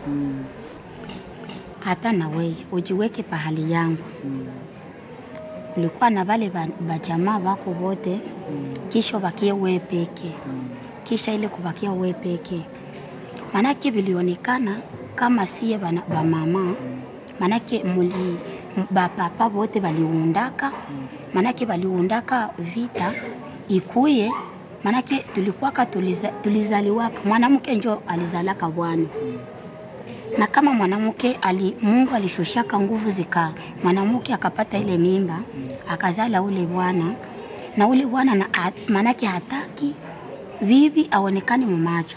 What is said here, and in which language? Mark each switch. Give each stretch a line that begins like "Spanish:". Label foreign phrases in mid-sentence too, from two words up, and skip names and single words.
Swahili: Hata na wewe ujiweke pahali yangu. Ulikuwa na wale bajamaa wako wote, kisha bakie wewe peke. Kisha ile kubakia wewe peke. Manake vilionekana kama siye ba mama, manake ba papa wote waliundaka, manake waliundaka vita ikuye, manake tulizaliwaka, mwanamke njo alizalaka bwana. Na kama mwanamke Mungu alishushaka nguvu zika, mwanamke akapata ile mimba, akazala ule bwana, na ule bwana manake hataki bibi aonekane mumacho.